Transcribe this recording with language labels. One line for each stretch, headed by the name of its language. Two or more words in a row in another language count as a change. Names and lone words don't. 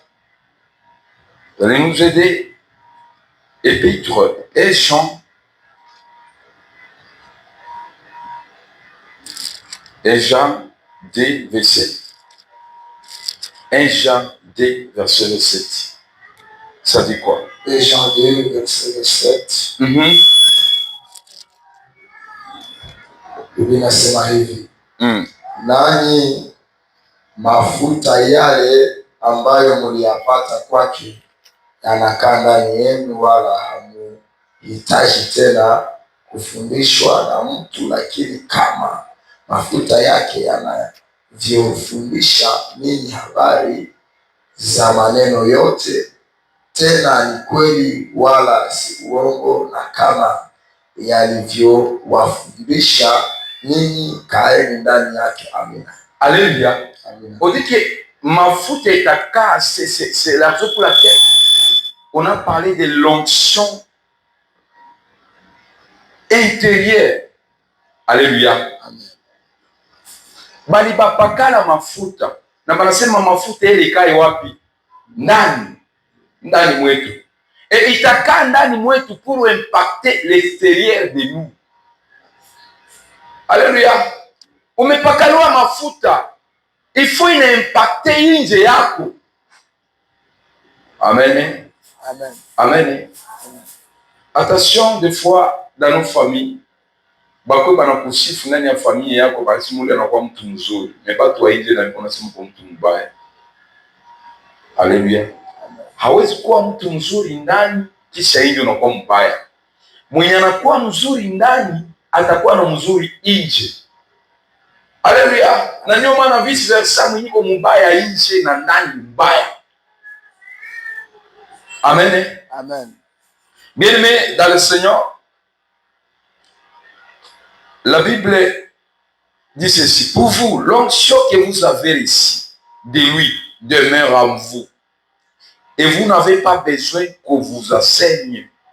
French: Vous allez nous aider. Épître 1 Jean. 1 Jean 2, verset. 1 Jean 2, verset 7. Ça dit quoi? 1 Jean 2, verset 7.
Swahili: Biblia inasema hivi. Nanyi mafuta yale ambayo mliyapata kwake yanakaa ndani yenu, wala hamuhitaji tena kufundishwa na mtu, lakini kama mafuta yake yanavyofundisha ninyi habari za maneno yote, tena ni kweli wala si uongo, na kama yalivyowafundisha ninyi, kaeni ndani yake. Amina. Alléluia.
French: On dit que
Swahili: mafuta itakaa,
French: c'est la raison pour laquelle on a parlé de l'onction intérieure. Alléluia.
Swahili: Bali bapakala mafuta na banasema mafuta ile ikae wapi? Ndani mwetu. Et itakaa ndani mwetu
French: pour impacter l'extérieur de nous.
Swahili: Alléluia. Umepakaliwa mafuta,
French: il faut impacter
Swahili: nje yako. Amen. Amen. Amen.
French: Attention, des fois dans nos familles,
Swahili: bako banakusifu ndani ya familia yako basi mule anakuwa mtu mzuri, mais watu wa nje na wanasema kwa mtu mbaya. Haleluya. Hawezi kuwa mtu mzuri ndani kisha nje unakuwa mbaya. Mwenye anakuwa mzuri ndani atakuwa na mzuri nje. Haleluya. Na ndio maana
English: vice versa,
Swahili: mwenye uko mbaya nje na ndani mbaya. Amen. Amen.
French: Bien-aimé dans le Seigneur, La Bible dit ceci. Pour vous, l'onction que vous avez ici, de lui, demeure en vous. Et vous n'avez pas besoin qu'on vous enseigne.